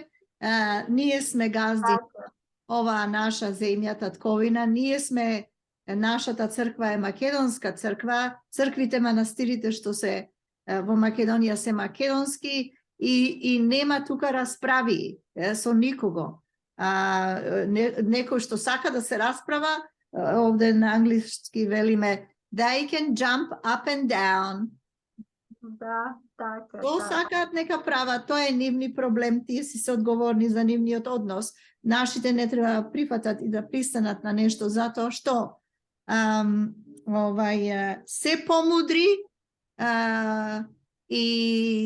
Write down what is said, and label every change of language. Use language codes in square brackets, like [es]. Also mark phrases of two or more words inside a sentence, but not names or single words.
[mk] Ние сме газди оваа наша земја, татковина, ние сме, нашата црква е македонска црква, црквите, манастирите што се во Македонија се македонски и нема тука расправи со никого. Некој што сака да се расправа, овде на англиски велиме [en] they can jump up and down. [mk] Да, така. Тоа сакаат нека прават, тоа е нивни проблем, тие си се одговорни за нивниот однос. Нашите не треба да прифатат и да пристанат на нешто затоа што се помудри и им